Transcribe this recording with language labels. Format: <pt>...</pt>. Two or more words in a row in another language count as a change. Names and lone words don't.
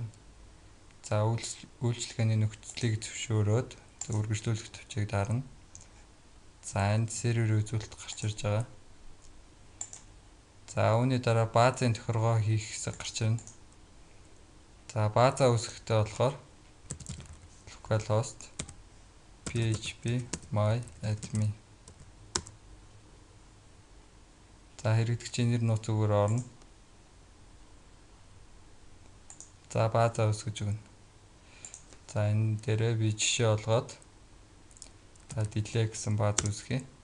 <mn>За үйлчлэгээний нөхцөлийг зөвшөөрөөд үргэлжлүүлэх төвчийг дарна. За энд сервер үзүүлэлт гарч ирж байгаа. За үүний дараа баазын тохиргоо хийх хэсэг гарч ирнэ. За баазаа үүсгэхдээ болохоор</mn> <en>localhost php my admin.</en> <mn>За хэрэглэгчийн нэр нууц үгээр орно. За баазаа үүсгэж өгнө. За энэ дээрээ би жишээ олгоод delay гэсэн бааз үүсгэе.</mn>